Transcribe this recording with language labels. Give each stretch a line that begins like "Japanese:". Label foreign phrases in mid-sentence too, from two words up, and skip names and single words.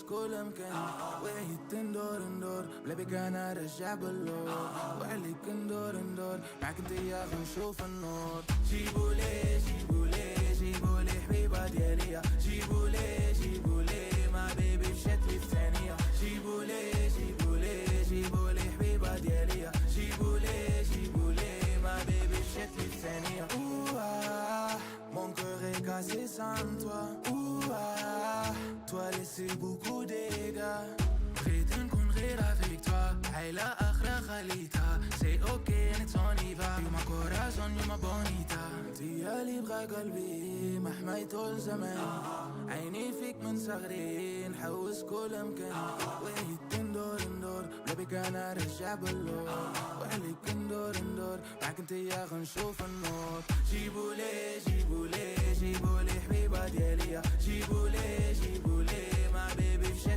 Arabic: كل مكان وعيت ندور بلا بك انا رجع باللور وعليك ندور معاك انتيا غنشوف النور جيبولي حبيبة ديالي جيبولي ما بيبي مشات لي الثانية جيبولي حبيبة ديالي جيبولي ما بيبي مشات لي الثانية
French: mon cœur est cassé sans toi toi laissé beaucoup de dégâts
Arabic: بغيت نكون غير
French: avec toi
Arabic: عيلة آخرى خليتها
French: c'est ok let's on y va
English: you my corazon you my bonita
Arabic: ديالي بغى قلبي محماي طول زمان عيني فيك من صغري نحوس كل مكان وعيت ندور بلا بك انا رجع باللور وعليك ندور معاك انتيا غنشوف النور جيبولي حبيبة ديالي جيبولي ما بيبي مشات